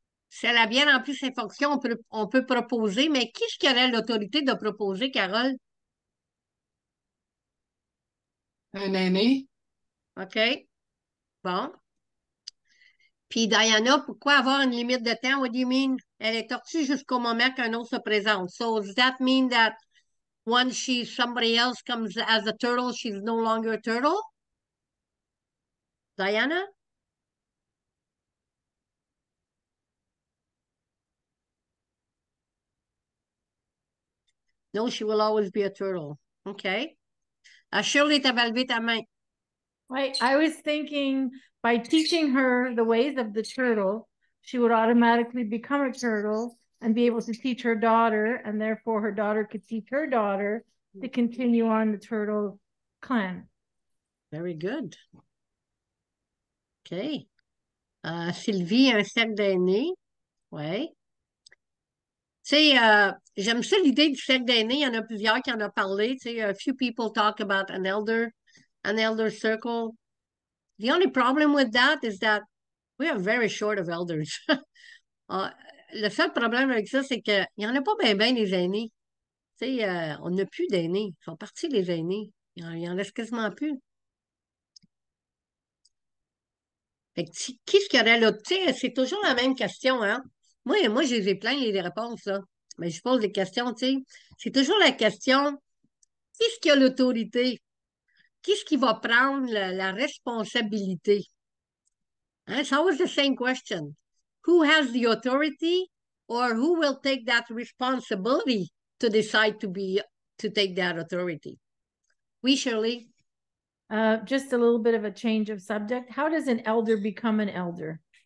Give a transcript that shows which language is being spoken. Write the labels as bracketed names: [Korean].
[French] Si elle a bien rempli ses fonctions, on peut proposer, mais qui est-ce qui aurait l'autorité de proposer, Carole? Un aîné? OK? Bon. Puis Diana, pourquoi avoir une limite de temps? [English] What do you mean? [French] Elle est tortue jusqu'au moment qu'un autre se présente. [English] So does that mean that once somebody else comes as a turtle, she's no longer a turtle? Diana? No, she will always be a turtle. OK. [French] Shirley, t'avais levé ta main. [English] Right. I was thinking by teaching her the ways of the turtle, she would automatically become a turtle and be able to teach her daughter, and therefore her daughter could teach her daughter to continue on the turtle clan. Very good. OK. [French] Sylvie, un cercle d'aînés. Oui. Tu sais, j'aime ça l'idée du cercle d'aînés. Il y en a plusieurs qui en ont parlé. Tu sais, [English] a few people talk about an elder circle. The only problem with that is that we are very short of elders. [French] Le seul problème avec ça, c'est qu'il n'y en a pas bien des aînés. Tu sais, on n'a plus d'aînés. Ils sont partis, les aînés. Il en reste quasiment plus. Fait que qui est-ce qu'il y aurait là? Tu sais, c'est toujours la même question, hein? Moi, je les ai plein les réponses, là. Mais je pose des questions, tu sais. C'est toujours la question, qui est-ce qui a l'autorité? Qui est-ce qui va prendre la responsabilité? Hein? [English] It's always the same question. Who has the authority or who will take that responsibility to decide to take that authority? [French] Oui, Shirley? [English] Just a little bit of a change of subject. How does an elder become an elder?